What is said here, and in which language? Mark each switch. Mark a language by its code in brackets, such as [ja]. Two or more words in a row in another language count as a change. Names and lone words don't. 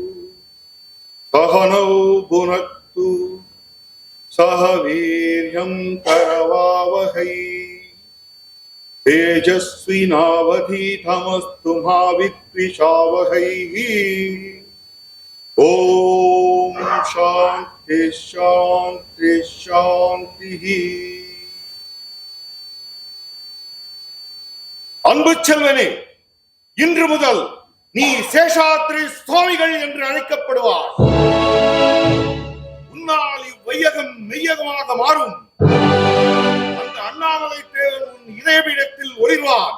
[sa] सहनौ भुनक्तु सह वीर्यं करवावहै तेजस्विनावधीतमस्तु मा विद्विषावहै. ओम शांति शांति शांति. [ta] அன்பு செல்வனே, இன்று முதல் நீ சேஷாத்ரி சுவாமிகள் என்று அழைக்கப்படுவார். உன்னால் இவ்வையகம் மெய்யகமாக மாறும். அந்த அண்ணாமலை தேவன் உன் இதயபீடத்தில் ஒளிர்வான்.